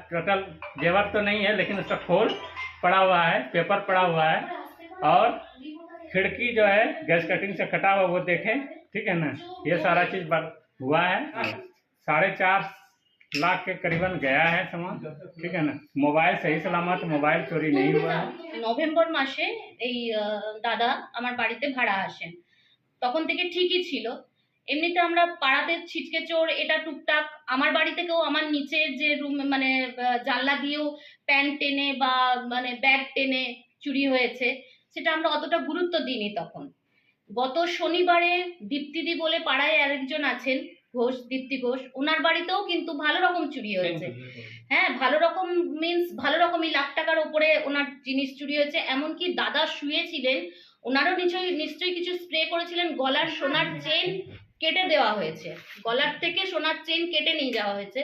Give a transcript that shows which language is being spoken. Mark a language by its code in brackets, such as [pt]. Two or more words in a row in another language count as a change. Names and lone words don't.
[hi] टोटल जेवर तो नहीं है लेकिन उसका खोल पड़ा हुआ है, पेपर पड़ा हुआ है और खिड़की जो है [en] gas cutting [hi] से कटा हुआ वो देखें। ठीक है ना, ये सारा चीज़ हुआ है। 4.5 लाख के करीबन गया है सामान। ठीक है ना, मोबाइल सही सलामत, मोबाइल चोरी नहीं हुआ है। [bn] নভেম্বর মাসে দাদা আমার বাড়িতে ভাড়া আসেন, তখন থেকে ঠিকই ছিলো। এমনিতে আমরা পাড়াতে ছিটকে চোর এটা টুকটাক আমার বাড়ি থেকেও আমার নিচের যে রুম মানে জানলা দিয়েও প্যান্ট টেনে বা মানে ব্যাগ টেনে চুরি হয়েছে, সেটা আমরা অতটা গুরুত্ব দিইনি। তখন গত শনিবারে দীপ্তিদি বলে পাড়ায় আরেকজন আছেন ঘোষ, দীপ্তি ঘোষ, ওনার বাড়িতেও কিন্তু ভালো রকম চুরি হয়েছে। হ্যাঁ, ভালো রকম মিন্স ভালো রকমই লাখ টাকার উপরে ওনার জিনিস চুরি হয়েছে। এমনকি দাদা শুয়েছিলেন, ওনারও নিশ্চয়ই কিছু স্প্রে করেছিলেন। গলার সোনার চেন কেটে দেওয়া হয়েছে, গলার থেকে সোনার চেন কেটে নিয়ে যাওয়া হয়েছে।